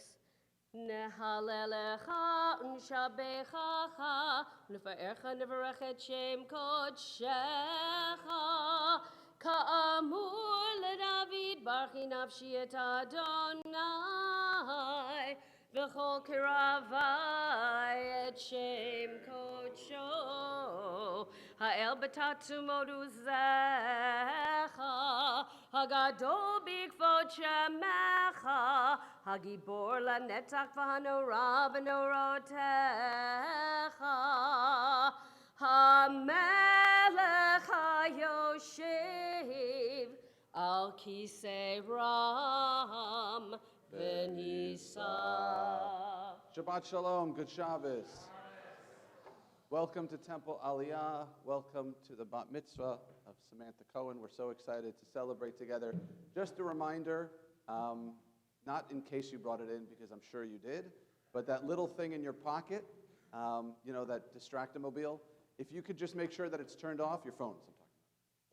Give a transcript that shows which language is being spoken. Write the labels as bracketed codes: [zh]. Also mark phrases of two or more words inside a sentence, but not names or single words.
[he] נהללך ונשבחך ונפארך ונברך את שם קדשך כאמור לדוד ברכי נפשי את ה' וכל קרבי את שם קדשו האל בתעצומות עזך הגדול בכבוד שמך, הגבור לנצח והנורא בנוראותיך, המלך היושב, על כסא רם ונשא. שבת שלום, [en] good Shabbos. Welcome to Temple Aliyah. Welcome to the Bat Mitzvah of Samantha Cohen. We're so excited to celebrate together. Just a reminder, not in case you brought it in, because I'm sure you did, but that little thing in your pocket, that distractomobile, if you could just make sure that it's turned off, your phones I'm talking about.